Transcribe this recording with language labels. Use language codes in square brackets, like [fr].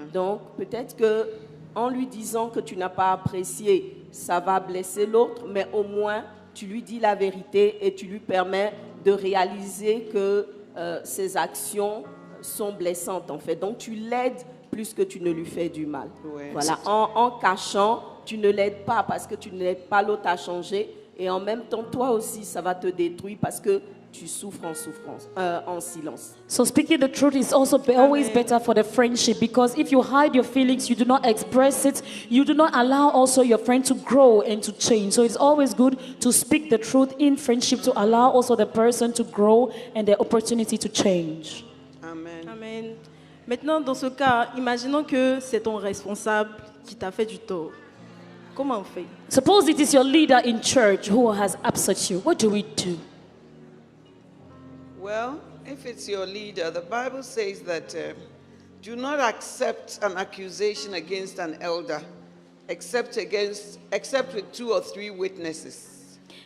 [fr] Donc peut-être que en lui disant que tu n'as pas apprécié, ça va blesser l'autre, mais au moins tu lui dis la vérité et tu lui permets de réaliser que ses actions sont blessantes en fait. Donc tu l'aides plus que tu ne lui fais du mal. Ouais. Voilà. En cachant, tu ne l'aides pas parce que tu ne l'aides pas l'autre à changer, et en même temps toi aussi ça va te détruire parce que tu souffres en silence. [en] So speaking the truth is also always better for the friendship, because if you hide your feelings, you do not express it, you do not allow also your friend to grow and to change. So it's always good to speak the truth in friendship to allow also the person to grow and the opportunity to change. Amen. Amen. [fr] Maintenant, dans ce cas, imaginons que c'est ton responsable qui t'a fait du tort. Comment on fait? [en] Suppose it is your leader in church who has upset you. What do we do? Well, if it's your leader, the Bible says that do not accept an accusation against an elder except with 2 or 3 witnesses.